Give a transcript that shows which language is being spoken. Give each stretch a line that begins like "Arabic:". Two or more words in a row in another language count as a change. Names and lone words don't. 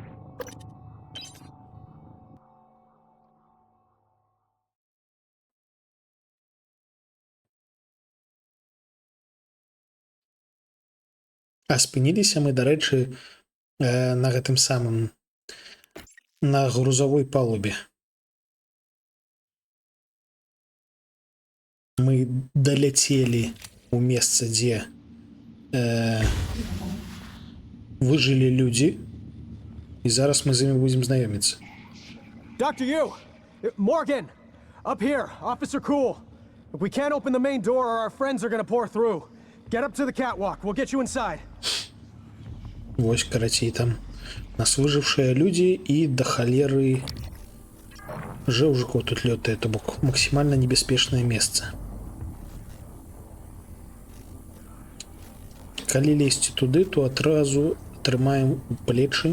Belarusian: А спыніліся мы, дарэчы, на гэтым самым, на грузовой палубе. Мы даляцелі ў месца, дзе выжылі людзі, і зараз мы з імі будзем знаёміцца.
English: Dr. Yu! Morgan! Up here, Officer Cool. If we can't open the main door or our friends are gonna pour through. Get up to the catwalk, we'll get you inside.
Belarusian: Вось, карацей, там нас выжившие люди і да халеры жэўжыкаў тут лётае, то бок максімальна небяспечнае месца. Калі лезці туды, то адразу трымаем у плечы.